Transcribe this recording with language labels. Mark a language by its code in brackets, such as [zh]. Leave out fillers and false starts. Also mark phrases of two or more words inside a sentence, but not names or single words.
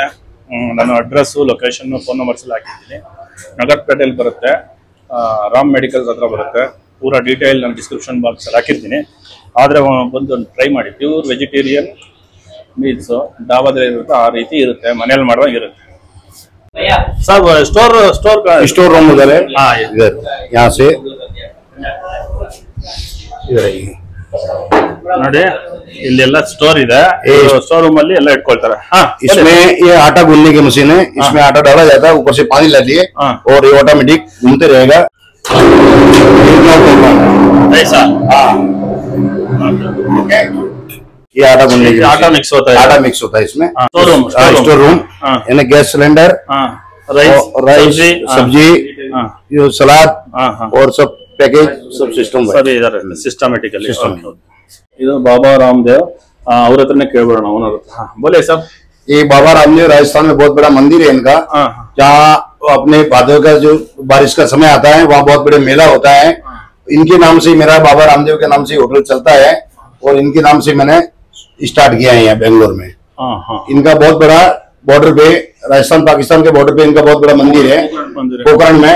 [kn] ನಾನು ಅಡ್ರೆಸ್ಸು, ಲೊಕೇಶನ್ನು, [en] phone numbers [kn] ಎಲ್ಲ ಹಾಕಿದ್ದೀನಿ. ನಗರ್ಪೇಟೆಯಲ್ಲಿ ಬರುತ್ತೆ, ರಾಮ್ ಮೆಡಿಕಲ್ಸ್ ಹತ್ರ ಬರುತ್ತೆ. ಪೂರಾ ಡೀಟೇಲ್ ನಾನು ಡಿಸ್ಕ್ರಿಪ್ಷನ್ ಬಾಕ್ಸಲ್ಲಿ ಹಾಕಿರ್ತೀನಿ. ಆದರೆ ಬಂದು ಟ್ರೈ ಮಾಡಿ. [en] pure vegetarian [kn] ಮೀಲ್ಸು ಡಾಬಾದಲ್ಲಿ ಇರುತ್ತೆ, ಆ ರೀತಿ ಇರುತ್ತೆ, ಮನೇಲಿ ಮಾಡುವಾಗ ಇರುತ್ತೆ. ಸರ್ [en] store room [hi] उधर है। हाँ, इधर यहाँ से इधर आइए। [kn] ನೋಡಿ ಇಲ್ಲೆಲ್ಲ ಸ್ಟೋರ್ ಇದೆ, [en] store room [kn] ಅಲ್ಲಿ ಎಲ್ಲ ಇಟ್ಕೊಳ್ತಾರೆ. [hi] इसमें ये आटा गूंदने की मशीन है, इसमें आटा डाला जाता है, ऊपर से पानी डाल दिए और ये ऑटोमेटिक घूमते रहेगा। ऐसा ये आटा गूंदने की आटा मिक्स होता है, आटा मिक्स होता है इसमें। [en] store room [hi] यानी [en] gas cylinder, [hi] राइस, सब्जी, ये सलाद और सब पैकेज, सब सिस्टम [kn] ಸರಿ ಇದಾರೆ ಸಿಸ್ಟಮ್ಯಾಟಿಕಲಿ. ಇದು ಬಾಬಾ ರಾಮದೇವ್, ಅವ್ರ ಹತ್ರನೇ ಕೇಳ್ಬೋಣ ಓನರ್ ಹತ್ರ. [hi] बोले सर. ये बाबा रामदेव राजस्थान में बहुत बड़ा मंदिर है इनका, जहाँ अपने भादव का जो बारिश का समय आता है वहाँ बहुत बड़े मेला होता है। इनके नाम से मेरा बाबा रामदेव के नाम से होटल चलता है और इनके नाम से मैंने स्टार्ट किया है यहाँ बेंगलोर में। इनका बहुत बड़ा बॉर्डर पे, राजस्थान पाकिस्तान के बॉर्डर पे इनका बहुत बड़ा मंदिर है पोखरण में।